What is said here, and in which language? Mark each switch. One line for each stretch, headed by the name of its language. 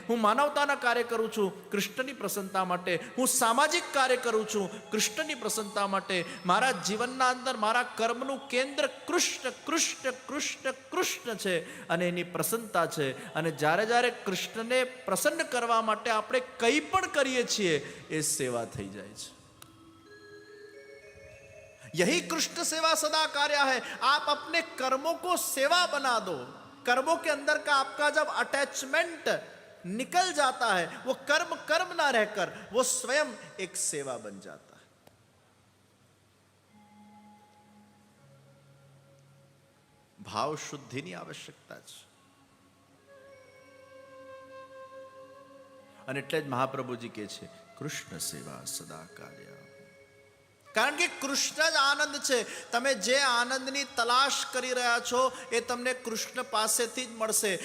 Gujarati: હું માનવતાના કાર્ય કરું છું, કૃષ્ણની પ્રસન્નતા માટે. હું સામાજિક કાર્ય કરું છું, કૃષ્ણની પ્રસન્નતા માટે. મારા જીવનના અંદર મારા કર્મનું કેન્દ્ર કૃષ્ણ કૃષ્ણ કૃષ્ણ કૃષ્ણ છે અને એની પ્રસન્નતા છે. અને જ્યારે જ્યારે કૃષ્ણને પ્રસન્ન કરવા માટે આપણે કંઈ પણ કરીએ છીએ, એ સેવા થઈ જાય છે.
Hindi: यही कृष्ण सेवा सदा कार्य है. आप अपने कर्मों को सेवा बना दो. कर्मों के अंदर का आपका जब अटैचमेंट निकल जाता है, वो कर्म कर्म ना रहकर वो स्वयं एक सेवा बन जाता है.
Gujarati: भाव शुद्धिની આવશ્યકતા છે. અને એટલે જ મહાપ્રભુજી કહે છે, કૃષ્ણ સેવા સદા કાર્ય. કારણ કે કૃષ્ણ જ આનંદ છે. તમે જે આનંદની તલાશ કરી રહ્યા છો, એ તમને કૃષ્ણ પાસેથી જ મળશે.